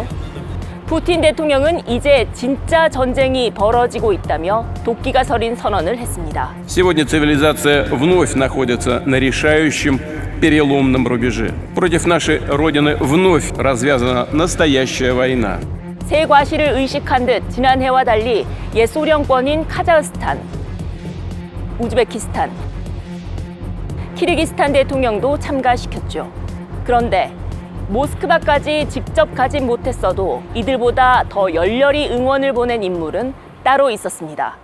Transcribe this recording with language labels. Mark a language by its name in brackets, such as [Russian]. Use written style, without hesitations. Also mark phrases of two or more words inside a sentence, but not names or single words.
[Korean] 푸틴 대통령은 이제 진짜 전쟁이 벌어지고 있다며 도끼가 서린 선언을 했습니다. [Russian] Сегодня цивилизация вновь находится на решающем переломном рубеже. Против нашей Родины вновь развязана настоящая война. [Korean] 새 과시를 의식한 듯 지난해와 달리 옛 소련권인 카자흐스탄, 우즈베키스탄, 키르기스탄 대통령도 참가시켰죠. 그런데 모스크바까지 직접 가진 못했어도 이들보다 더 열렬히 응원을 보낸 인물은 따로 있었습니다.